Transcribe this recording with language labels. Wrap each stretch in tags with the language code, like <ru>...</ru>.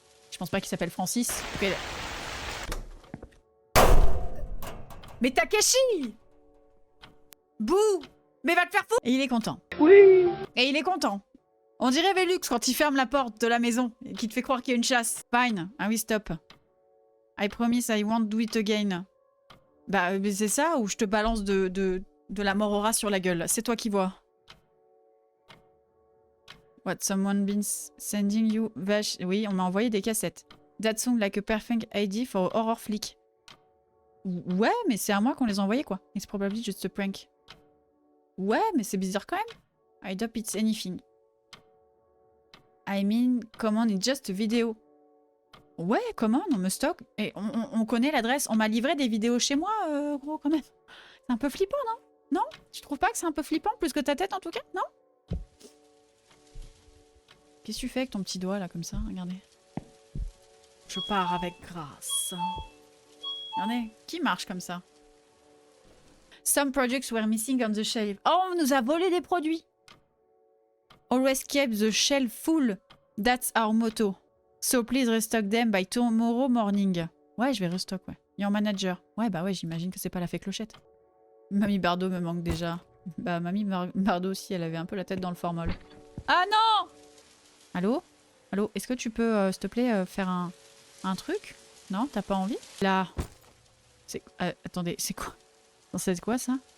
<fr>Je pense pas qu'il s'appelle Francis. Okay. Mais Takashi! Bouh! Mais va te faire foutre! Et il est content. Oui. Et il est content. On dirait Velux quand il ferme la porte de la maison et qu'il te fait croire qu'il y a une chasse.</fr> <en>Fine.</en> <fr>Ah oui, stop.</fr> <en>I promise I won't do it again.</en> <fr>Bah, c'est ça ou je te balance de la mort au rat sur la gueule. C'est toi qui vois.</fr> <en>What, someone been sending you...</en> <fr>Vache. Oui, on m'a envoyé des cassettes.</fr> <en>That sound like a perfect ID for horror flick.</en> <fr>Ouais, mais c'est à moi qu'on les a envoyés, quoi.</fr> <en>It's probably just a prank.</en> <fr>Ouais, mais c'est bizarre quand même.</fr> <en>I doubt it's anything. I mean, command is just a video.</en> <fr>Ouais, command, on me stocke. Et on connaît l'adresse. On m'a livré des vidéos chez moi, gros, quand même. C'est un peu flippant, non? Non? Tu trouves pas que c'est un peu flippant, plus que ta tête, en tout cas? Non? Qu'est-ce que tu fais avec ton petit doigt, là, comme ça? Regardez. Je pars avec grâce. Regardez, qui marche comme ça?</fr> <en>Some products were missing on the shelf.</en> <fr>Oh, on nous a volé des produits.</fr> <en>Always keep the shelf full. That's our motto. So please restock them by tomorrow morning.</en> <fr>Ouais, je vais restock, ouais.</fr> <en>Your manager.</en> <fr>Ouais, bah ouais, j'imagine que c'est pas la fée Clochette. Mamie Bardot me manque déjà. Bah, Mamie Bardot aussi, elle avait un peu la tête dans le formol. Ah non! Allô? Allô? Est-ce que tu peux, s'il te plaît, faire un truc? Non? T'as pas envie? Là. Attendez, c'est quoi? C'est quoi ça?</fr>